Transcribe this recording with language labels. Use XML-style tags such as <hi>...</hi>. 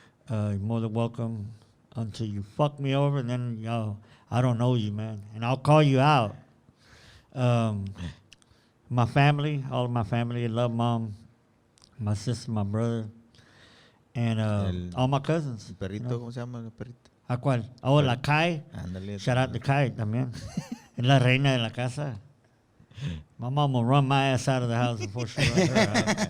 <en>You're more than welcome until you fuck me over, and then, y'all, I don't know you, man. And I'll call you out. My family, all of my family, I love mom, my sister, my brother, and all my cousins.</en> <es>El perrito,</es> <en>you know.</en> <es>¿cómo se llama el perrito? ¿A cuál? Oh, la Kai. Ándale.</es> <en>Shout out to Kai</en> <es>también. Es la reina de la casa.</es> <en>My mom will run my ass out of the house before she runs her out.</en>